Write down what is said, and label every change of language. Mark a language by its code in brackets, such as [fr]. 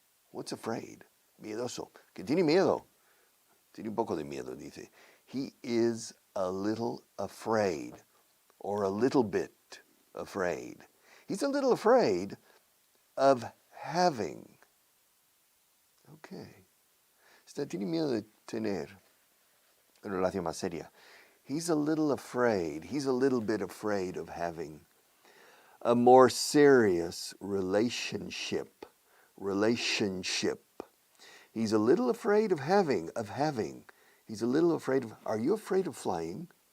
[en] What's afraid? [es] Miedoso. Que tiene miedo. Tiene un poco de miedo, dice. [en] He is a little afraid, or a little bit afraid. He's a little afraid of having. Okay. [es] Tiene miedo de tener una relación más seria. [en] He's a little bit afraid of having a more serious relationship. He's a little afraid of having. He's a little afraid of, are you afraid of flying?